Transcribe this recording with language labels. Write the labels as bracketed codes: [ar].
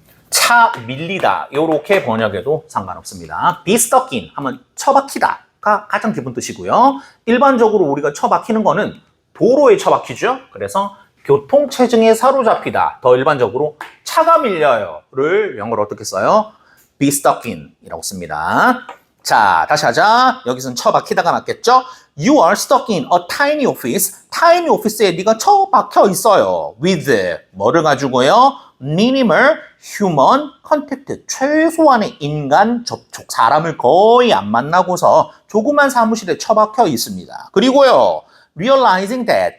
[ko] 차 밀리다. 요렇게 번역해도 상관없습니다. be stuck in 하면 처박히다가 가장 기본 뜻이고요. 일반적으로 우리가 처박히는 거는 도로에 처박히죠. 그래서 교통체증에 사로잡히다. 더 일반적으로 차가 밀려요를 영어로 어떻게 써요? be stuck in 이라고 씁니다. 자, 다시 하자. 여기서는 처박히다가 맞겠죠? [en] You are stuck in a tiny office. [ko] tiny office에 네가 처박혀 있어요. with 뭐를 가지고요? minimal human contact. 최소한의 인간 접촉. 사람을 거의 안 만나고서 조그만 사무실에 처박혀 있습니다. 그리고요. realizing that.